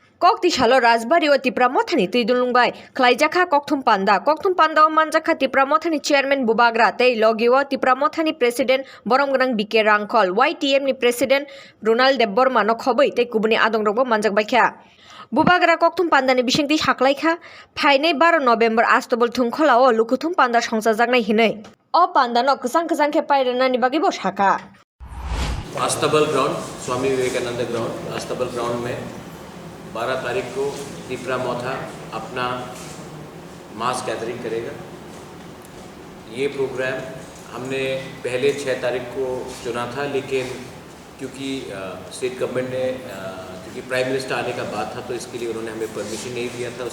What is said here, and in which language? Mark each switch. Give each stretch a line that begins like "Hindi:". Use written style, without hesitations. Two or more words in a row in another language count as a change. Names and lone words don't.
Kok Borok: Kok ti shalo Rajbari o Tipra Mothani Tidulungbai, Klaijaka Kokthum Panda o Manjaka Tipra Mothani Chairman Bubagra, Tei Logiwa Tipra Mothani President Boromgrang Bike Rangkol, YTM ni President Ronald Deborma no Khoboi, Tei Kubuni Adong Robo Manjak Baikha. Bubagra Kokthum Panda ni Bishingti Haklaikha, Paine 12 November Astobol Thungkhola o Lukuthum Panda Songsajaknai Hinai. O Panda no Kusang Khe Pairana ni Bagi Boshaka.
Hindi: अस्तबल ग्राउंड स्वामी विवेकानंद ग्राउंड अस्तबल ग्राउंड में 12 तारीख को तिपरा मोथा अपना
English: mass gathering
Hindi: करेगा। ये प्रोग्राम हमने पहले 6 तारीख को चुना था, लेकिन क्योंकि
English: state government
Hindi: ने क्योंकि
English: prime minister
Hindi: आने का बात था तो इसके लिए उन्होंने हमें परमिशन नहीं दिया था।